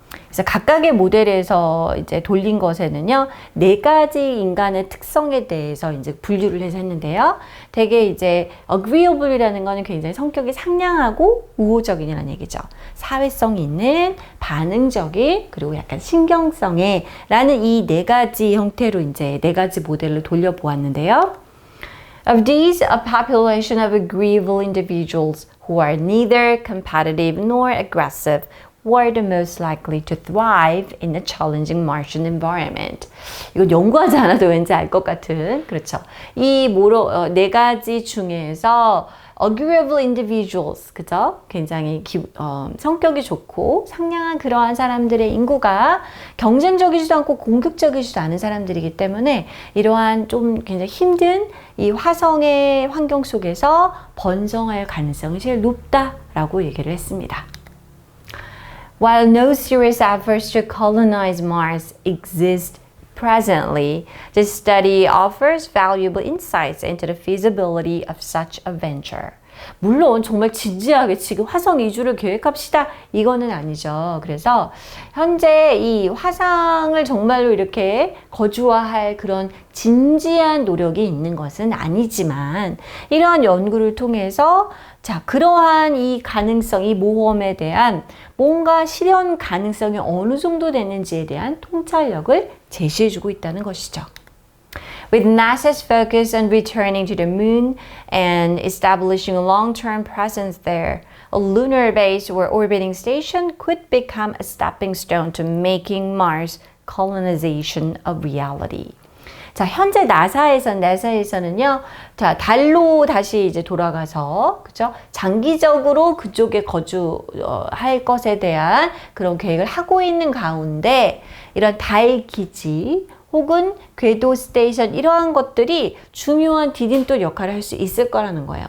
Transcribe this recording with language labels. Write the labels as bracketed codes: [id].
[ko] 그래서 각각의 모델에서 이제 돌린 것에는요, 4가지 인간의 특성에 대해서 이제 분류를 해서 했는데요. 되게 이제 agreeable이라는 거는 굉장히 성격이 상냥하고 우호적인이라는 얘기죠. 사회성 있는, 반응적인, 그리고 약간 신경성에 라는 이 4가지 형태로 이제 4가지 모델을 돌려보았는데요. [en] Of these, a population of agreeable individuals who are neither competitive nor aggressive were the most likely to thrive in a challenging Martian environment. [ko] 이거 연구하지 않아도 왠지 알 것 같은, 그렇죠. 이 4가지 중에서 [en] agreeable individuals, [ko] 그죠? 굉장히 성격이 좋고 상냥한 그러한 사람들의 인구가 경쟁적이지도 않고 공격적이지도 않은 사람들이기 때문에 이러한 좀 굉장히 힘든 이 화성의 환경 속에서 번성할 가능성이 제일 높다라고 얘기를 했습니다. [en] While no serious efforts to colonize Mars exist Presently, this study offers valuable insights into the feasibility of such a venture. [ko] 물론 정말 진지하게 지금 화성 이주를 계획합시다 이거는 아니죠. 그래서 현재 이 화상을 정말로 이렇게 거주화할 그런 진지한 노력이 있는 것은 아니지만 이러한 연구를 통해서 자, 그러한 이 가능성, 이 모험에 대한 뭔가 실현 가능성이 어느 정도 되는지에 대한 통찰력을 제시해주고 있다는 것이죠. [en] With NASA's focus on returning to the moon and establishing a long-term presence there, a lunar base or orbiting station could become a stepping stone to making Mars colonization a reality. [ko] 자, 현재 나사에서는요, 자, 달로 다시 이제 돌아가서, 그죠? 장기적으로 그쪽에 거주할 것에 대한 그런 계획을 하고 있는 가운데, 이런 달 기지, 혹은 궤도 스테이션 이러한 것들이 중요한 디딤돌 역할을 할 수 있을 거라는 거예요.